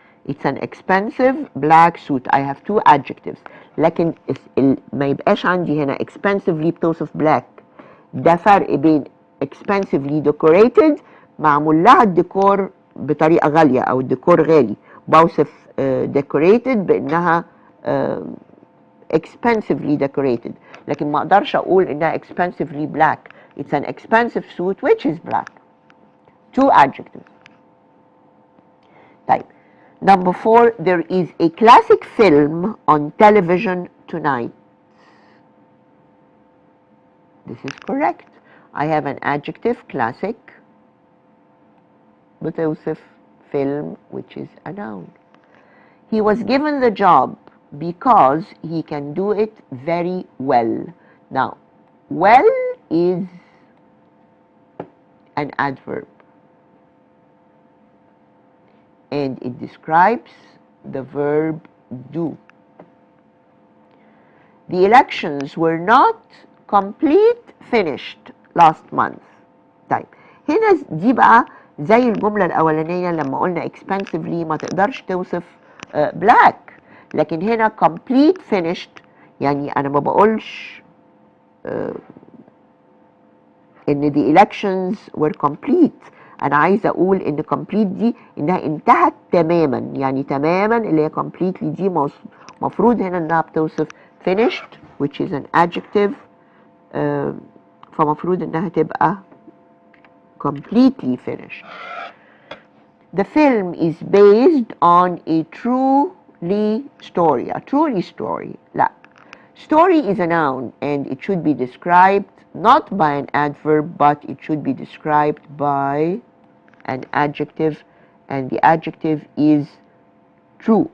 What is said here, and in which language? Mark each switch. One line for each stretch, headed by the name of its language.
English: It's an expensive black suit. I have two adjectives.
Arabic: لكن ما يبقاش عندي هنا expensively بتوصف black. ده فرق بين expensively decorated معمول لها الديكور بطريقة غالية أو الديكور غالي. بوصف decorated بأنها expensively decorated. لكن ما أقدرش أقول إنها expensively black.
English: It's an expensive suit which is black. Two adjectives. طيب. Number 4, there is a classic film on television tonight. This is correct. I have an adjective, classic, بتوصف film, which is a noun. He was given the job because he can do it very well. Now, well is an adverb. And it describes the verb do. The elections were not finished last month.
Arabic: طيب هنا دي بقى زي الجملة الأولانية لما قلنا expensively ما تقدرش توصف black. لكن هنا complete finished يعني أنا ما بقولش إن the elections were complete. أنا عايزة أقول إن complete دي إنها انتهت تماما. يعني تماما اللي هي completely دي مفروض هنا إنها بتوصف finished which is an adjective. فمفروض إنها تبقى completely finished.
English: The film is based on a truly story. A truly story. لا. Story is a noun and it should be described not by an adverb but it should be described by an adjective and the adjective is true.